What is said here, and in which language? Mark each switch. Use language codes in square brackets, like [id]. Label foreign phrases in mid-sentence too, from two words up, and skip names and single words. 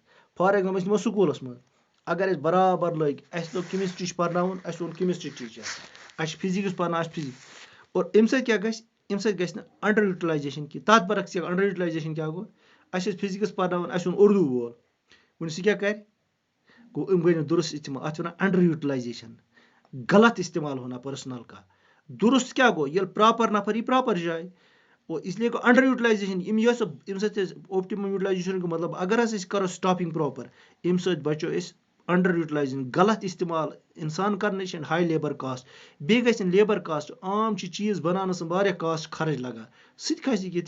[en] for example [ks] أسۍ نِمو سکوٗلس منٛز، اگر اَسہِ برابر لٔگۍ، اَسہِ لوگ کیمسٹری چھُ پرناوُن، اَسہِ اوٚن [en] chemistry teacher, [ks] اَسہِ چھُ فِزِکٕس پرناوُن، اَسہِ فِزِکس. اور اَمہِ سۭتۍ کیٛاہ گژھِ، اَمہِ سۭتۍ گژھِ نہٕ [en] under utilization [ks] کینٛہہ. تَتھ برعکس [en] under utilization [ks] کیٛاہ گوٚو، اَسہِ ٲسۍ فِزِکس پرناوان، اَسہِ اوٚن اردوٗ وول، وۄنۍ سُہ کیٛاہ کرِ، گوٚو أمۍ گٔے نہٕ درست استعمال. اَتھ چھِ وَنان [en] under utilization, [ur] غلط استعمال ہونا پٔرسنل کا. [ks] درست کیٛاہ گوٚو، ییٚلہِ پراپر نفر یی پراپر جایہِ. اور اس لیے گوٚو [en] under utilization. [ks] ییٚمہِ سۭتۍ أسۍ [en] optimum utilization [ks] گوٚو مطلب اگر ہسا أسۍ کرو سٹافنگ پراپر، اَمہِ سۭتۍ بچو أسۍ [en] under utilization, [ks] غلط استعمال اِنسان کرنٕچ، ہاے [en] labour cost. [ks] بیٚیہِ گژھِ نہٕ [en] labour cost, [ks] عام چھِ چیٖز بناونس منٛز واریاہ کاسٹ خرٕچ لگان، سُہ تہِ کھسہِ کینٛہہ.